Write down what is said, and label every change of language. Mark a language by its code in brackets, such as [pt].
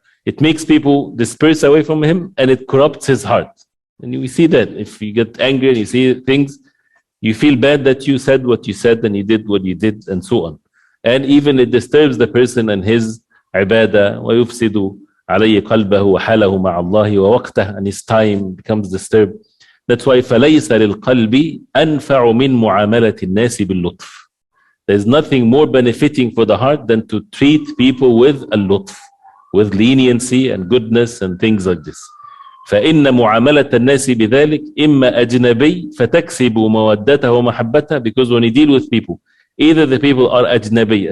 [en] It makes people disperse away from him, and it corrupts his heart. And we see that if you get angry and you see things, you feel bad that you said what you said and you did what you did, and so on. And even it disturbs the person and his ibadah. [ar] وَيُفْسِدُ عليه قلبه وحاله مع الله ووقته, [en] and his time becomes disturbed. That's why [ar] فليس للقلب أنفع من معاملة الناس باللطف. [en] There's nothing more benefiting for the heart than to treat people with اللطف, with leniency and goodness and things like this. [ar] فإن معاملة الناس بذلك إما أجنبي فتكسب مودته ومحبته, [en] because when you deal with people, either the people are أجنبي.